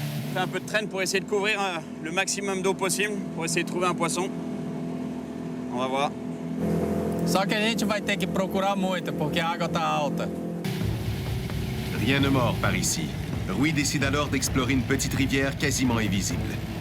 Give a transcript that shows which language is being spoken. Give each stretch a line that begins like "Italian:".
French: On fait un peu de traîne pour essayer de couvrir le maximum d'eau possible, pour essayer de trouver un poisson. On va voir.
Portuguese: Só que a gente vai ter que procurar muito, porque a água tá alta.
French: Rien ne mord par ici. Rui décide alors d'explorer une petite rivière quasiment invisible.